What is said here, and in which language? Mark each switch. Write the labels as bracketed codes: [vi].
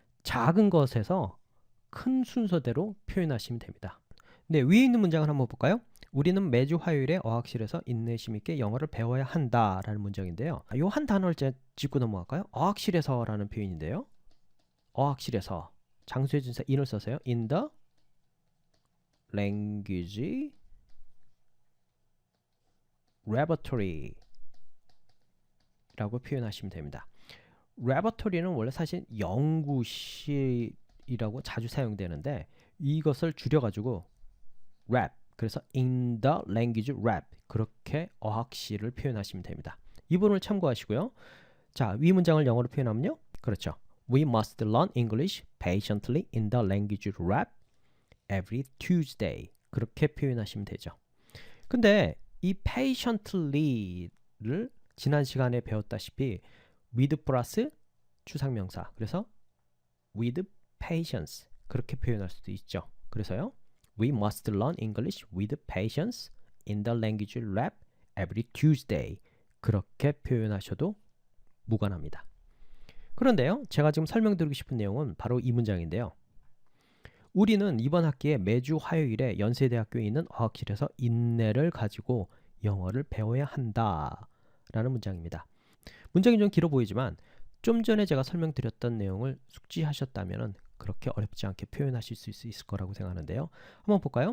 [ko] 작은 것에서 큰 순서대로 표현하시면 됩니다. 네, 위에 있는 문장을 한번 볼까요? 우리는 매주 화요일에 어학실에서 인내심 있게 영어를 배워야 한다 라는 문장인데요. 이 한 단어를 짚고 넘어갈까요? 어학실에서 라는 표현인데요. 어학실에서 장소의 준사 in을 써서요. [en] In the language laboratory [ko] 라고 표현하시면 됩니다. laboratory는 원래 사실 연구실이라고 자주 사용되는데, 이것을 줄여가지고 lab, 그래서 [en] in the language lab, [ko] 그렇게 어학실을 표현하시면 됩니다. 이 부분을 참고하시고요. 자, 위 문장을 영어로 표현하면요, 그렇죠. [en] We must learn English patiently in the language lab every Tuesday, [ko] 그렇게 표현하시면 되죠. 근데 이 patiently를 지난 시간에 배웠다시피 with 플러스 추상명사, 그래서 [en] with patience [ko] 그렇게 표현할 수도 있죠. 그래서요, [en] We must learn English with patience in the language lab every Tuesday, [ko] 그렇게 표현하셔도 무관합니다. 그런데요, 제가 지금 설명드리고 싶은 내용은 바로 이 문장인데요. 우리는 이번 학기에 매주 화요일에 연세대학교에 있는 어학실에서 인내를 가지고 영어를 배워야 한다 라는 문장입니다. 문장이 좀 길어 보이지만 좀 전에 제가 설명드렸던 내용을 숙지하셨다면 그렇게 어렵지 않게 표현하실 수 있을 거라고 생각하는데요. 한번 볼까요?